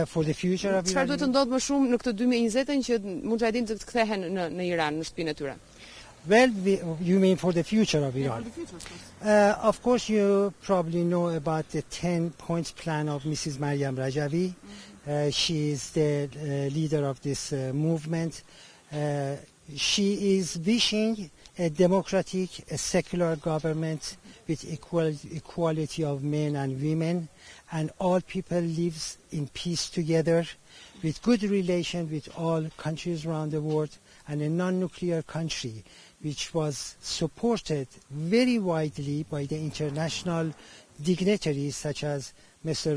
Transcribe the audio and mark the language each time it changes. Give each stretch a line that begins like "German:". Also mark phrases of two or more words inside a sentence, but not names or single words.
English: For the future of Iran.
Albanian: Çfarë duhet të ndodhë më shumë në këtë 2020 që muxhahedinët të kthehen në Iran, në shtëpinë e tyre?
English: Well, you mean for the future of Iran? Yeah, for the future, of course. Of course, you probably know about the 10-point plan of Mrs. Maryam Rajavi. She is the leader of this movement. She is wishing a democratic, a secular government with equality of men and women, and all people live in peace together, with good relation with all countries around the world, and a non-nuclear country, which was supported very widely by the international dignitaries such as Mr.